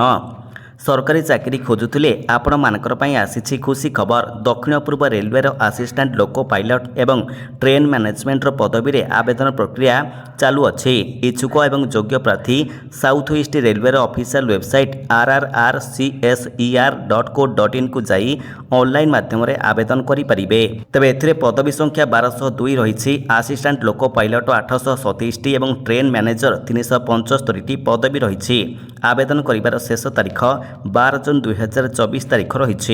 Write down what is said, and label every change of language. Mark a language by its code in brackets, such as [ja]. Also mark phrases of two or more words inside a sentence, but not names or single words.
[or] ସରକାରୀ ଚାକିରି ଖୋଜୁଥିଲେ ଆପଣମାନଙ୍କର ପାଇଁ ଆସିଛି ଖୁସି ଖବର। ଦକ୍ଷିଣ ପୂର୍ବ ରେଲୱେର [en] assistant loco pilot [or] ଏବଂ [en] train managementର [or] ପଦବୀରେ ଆବେଦନ ପ୍ରକ୍ରିୟା ଚାଲୁଅଛି। ଇଚ୍ଛୁକ ଏବଂ ଯୋଗ୍ୟ ପ୍ରାର୍ଥୀ ସାଉଥ୍ ଇଷ୍ଟ ରେଲୱେର [en] official website [or] rrcser.co.in କୁ ଯାଇ ଅନଲାଇନ୍ ମାଧ୍ୟମରେ ଆବେଦନ କରିପାରିବେ। ତେବେ ଏଥିରେ ପଦବୀ ସଂଖ୍ୟା 1202 ରହିଛି। [en] assistant loco pilot [or] 827ଟି ଏବଂ [en] train manager [or] 375ଟି ପଦବୀ ରହିଛି। ଆବେଦନ କରିବାର ଶେଷ ତାରିଖ 12 ଜୁନ୍ 2024 ତାରିଖ ରହିଛି।